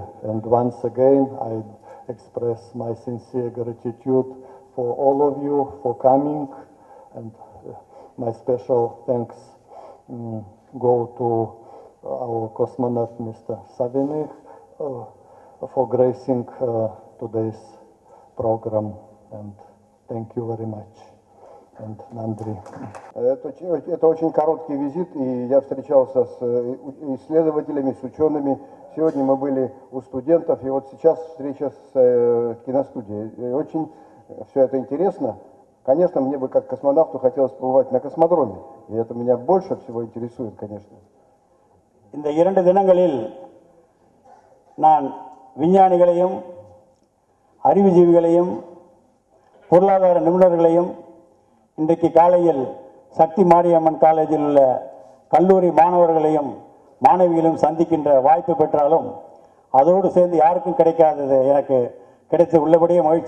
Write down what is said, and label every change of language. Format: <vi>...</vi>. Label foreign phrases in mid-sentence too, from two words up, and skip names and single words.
<en>And once again, I express my sincere gratitude for all of you for coming, and my special thanks go to our cosmonaut, Mr. Savinych, for gracing today's program, and thank you very much. And Nandri.</en> <ru>Это очень короткий визит, и я встречался с исследователями, с учеными. Сегодня мы были у студентов, и вот сейчас встреча с киностудией. Очень все это интересно. Конечно, мне бы как космонавту хотелось побывать на космодроме, и это меня больше всего интересует, конечно.</ru> <ta>இந்த 2 தினங்களில் நான் விஞ்ஞானிகளையும் அறிவுஜீவிகளையும் பொருளாதார நிபுணர்களையும் இன்றைக்கு காலையில் சக்தி மாரியம்மன் காலேஜில் உள்ள கல்லூரி மாணவர்களையும் மாணவிகளையும் சந்திக்கின்ற வாய்ப்பு பெற்றாலும் அதோடு சேர்ந்து யாருக்கும் கிடைக்காதது எனக்கு கிடைத்து உள்ளபடியே மகிழ்ச்சி.</ta>